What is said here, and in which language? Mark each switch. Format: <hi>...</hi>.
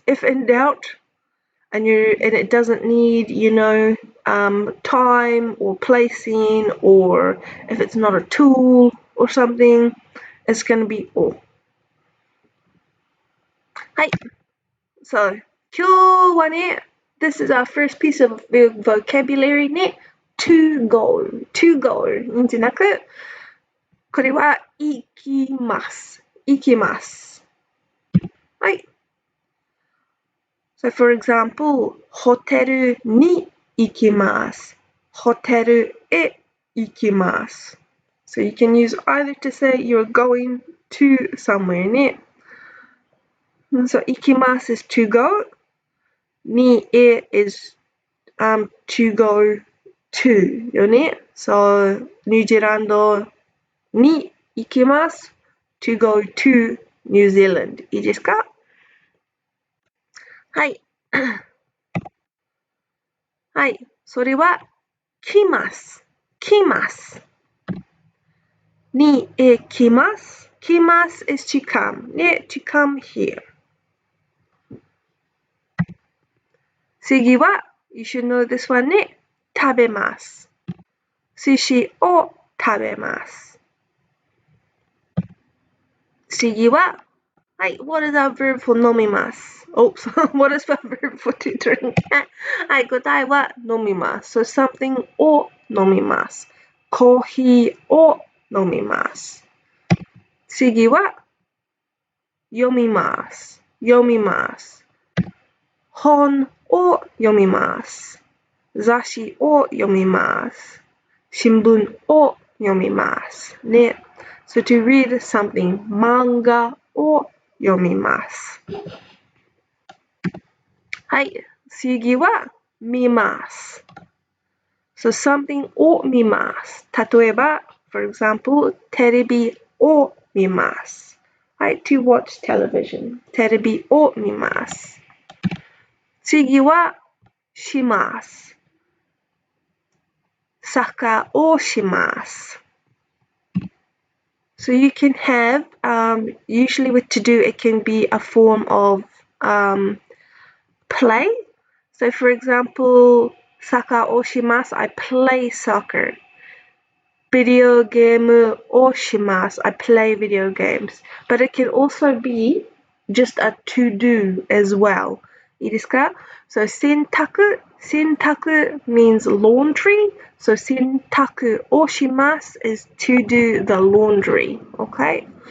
<en>If in doubt, and it doesn't need, time or placing, or if it's not a tool or something, it's going to be o.</en> <ja>はい。</ja> <en>So,</en> <ja>今日はね、</ja> <en>this is our first piece of vocabulary ね。 to go, to go</en> <ja>んじゃなく、これは行きます。行きます。はい。</ja> <en>So for example,</en> <ja>ホテルに行きます。ホテルへ行きます。</ja> <en>So you can use either to say you're going to somewhere ね。 So</en> <ja>行きます</ja> <en>is to go.</en> <ja>にへ</ja> <en>is to go to よね。</en> <ja>So ニュージーランドに行きます。</ja> <en>to go to New Zealand</en> <ja>いいですか？はい。はい。それは来ます。来ます。に来ます。</ja> <en>来ます is to come. ね、to come here.</en> <ja>次は、</ja> <en>you should know this one ね。</en> <ja>食べます。寿司を食べます。次は、はい、</ja> <en>what is our verb for</en> <ja>飲みます？</ja> <en>Oops, what is our verb for to drink?</en> <ja>はい、答えは飲みます。</ja> <en>So something</en> <ja>を飲みます。コーヒーを飲みます。次は、読みます。読みます。本を読みます。雑誌を読みます。新聞を読みます。ね。</ja> <en>So to read something,</en> <ja>漫画を読みます。はい。次は、見ます。</ja> <en>So something</en> <ja>を見ます。例えば、</ja> <en>for example,</en> <ja>テレビを見ます。はい。</ja> <en>to watch television.</en> <ja>テレビを見ます。次は、します。サッカーをします。</ja> <en>So you can have, usually with to do, it can be a form of play. So for example,</en> <ja>サッカーをします.</ja> <en>I play soccer.</en> <ja>ビデオゲームをします.</ja> <en>I play video games. But it can also be just a to do as well.</en> <ja>いいですか？</ja> <en>So 洗濯 means laundry. So 洗濯をします is to do the laundry. Okay?</en>